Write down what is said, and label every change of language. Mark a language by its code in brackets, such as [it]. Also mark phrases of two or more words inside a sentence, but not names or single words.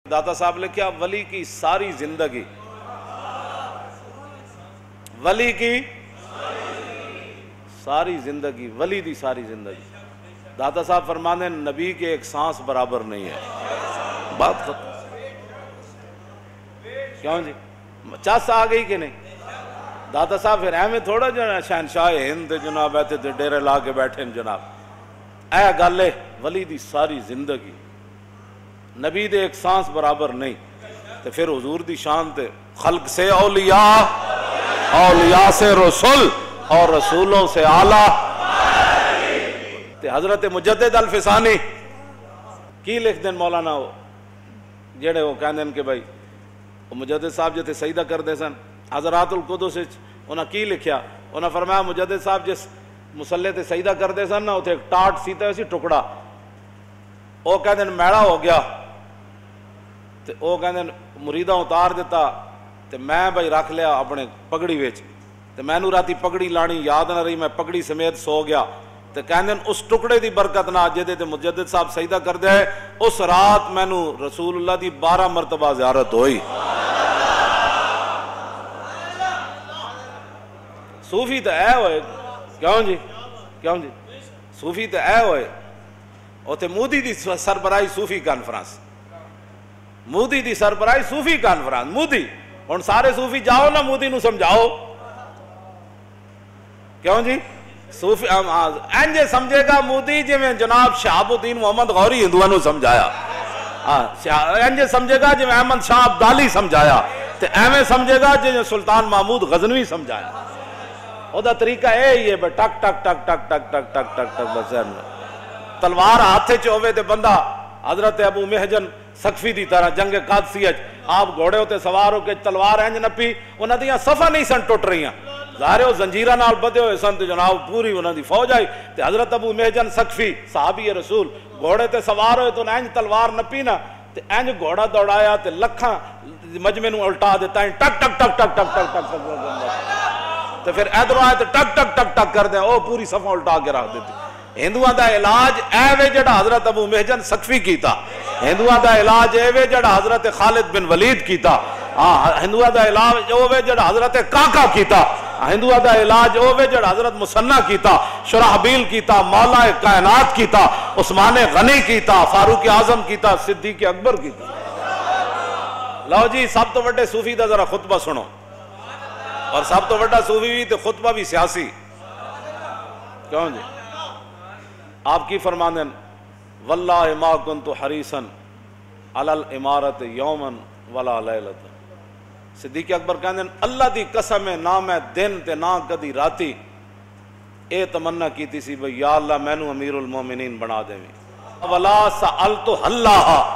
[ur] داتا صاحب نے کیا ولی کی ساری زندگی، ولی کی ساری زندگی، [pa] ولی دی ساری زندگی، [ur] داتا صاحب فرماتے ہیں نبی کے ایک سانس برابر نہیں ہے، بات ختم۔ [pa] کیوں جی چس آ گئی کہ نہیں؟ داتا صاحب پھر ایویں تھوڑا جو شہنشاہ ہند جناب ایتھے تے ڈیرے لا کے بیٹھے جناب، اے گل ہے ولی دی ساری زندگی، نبی دے ایک سانس برابر نہیں، تے پھر حضور دی شان تے [ur] خلق سے اولیاء، اولیاء سے رسول، اور رسولوں سے اعلیٰ۔ [pa] تے حضرت مجدد الفسانی کی لکھ دیں مولانا ہو جڑے وہ کہندے ہیں کہ بھائی مجدد صاحب جتے سجدہ کردے سن حضرات القدس انہاں کی لکھیا، انہاں فرمایا مجدد صاحب جس مصلے تے سجدہ کردے سن نا اتھے ایک ٹاٹ سیتا سی ٹکڑا، وہ کہندے ہیں میڑا ہو گیا، تے وہ کہندے ہیں مریداں اتار دیتا، تے میں بھائی رکھ لیا اپنے پگڑی وچ، تے میں نو راتی پگڑی لانی یاد نہ رہی، میں پگڑی سمیت سو گیا، تے کہندے ہیں اس ٹکڑے دی برکت نہ جدے تے مجدد صاحب سجدہ کردے ہے اس رات میں نو رسول اللہ دی 12 مرتبہ زیارت ہوئی۔ صوفی تے اے ہوئے، کیوں جی کیوں جی صوفی تے اے ہوئے، اوتھے مودی دی سربراہی صوفی کانفرنس، مودی دی سربراہی صوفی کانفرنس، مودی ہن سارے صوفی جاؤ نا مودی نو سمجھاؤ، کیوں جی صوفی انجے سمجھے گا مودی جی میں جناب شہاب الدین محمد غوری ہندوؤں نو سمجھایا، انجے سمجھے گا جی میں احمد شاہ عبدالی سمجھایا، تے ایویں سمجھے گا جی سلطان محمود غزنوی سمجھایا۔ او دا طریقہ اے ہی ہے ٹک ٹک ٹک ٹک ٹک ٹک ٹک ٹک ٹک بس تلوار ہاتھے چ ہوے تے بندہ حضرت ابو محجن سقفی دی طرح جنگ قادسیہ آپ گھوڑے ہوتے سوار ہو کے تلوار انج نپی، انہاں دیاں صفاں نہیں سن ٹوٹ رہیاں، ظاہر وہ زنجیراں نال بدے ہوئے سن تے جناب پوری انہاں دی فوج آئی، تے حضرت ابو محجن سقفی صحابی رسول گھوڑے تے سوار ہوئے تو انج تلوار نپی نا، تے انج گھوڑا دوڑایا تے لکھاں مجمع نو الٹا دیتا ہے ٹک ٹک ٹک ٹک ٹک ٹک ٹک تے پھر ادھر آئے تے ٹک ٹک ٹک ٹک کر دیں او پوری صفحہ الٹا کے رکھ دیتی۔ ہندوؤں دا علاج اے وے جڑا حضرت ابو محجن سقفی کیتا، ہندوؤں دا علاج اے وے جڑا حضرت خالد بن ولید کیتا، ہندوؤں دا علاج او وے جڑا حضرت کاکا کیتا، ہندوؤں دا علاج او وے جڑا حضرت مسنہ کیتا، شرحبیل کیتا، مولا کائنات کیتا، عثمان غنی کیتا، فاروق اعظم کیتا، صدیق اکبر کیتا۔ لو جی سب تو بڑے صوفی دا ذرا خطبہ سنو، اور سب تو بڑا صوفی بھی تو خطبہ بھی سیاسی، کیوں جی آپ کی فرماندے ہیں [ar] واللہ ما کنت حریصا علی الامارت یوما ولا لیلۃ، [pa] صدیق اکبر کہندے ہیں اللہ دی قسم ہے نہ میں دن تے نہ کدی راتی اے تمنا کیتی سی بھئی یا اللہ مینوں امیر المومنین بنا دیویں، [ar] ولا سألت اللہ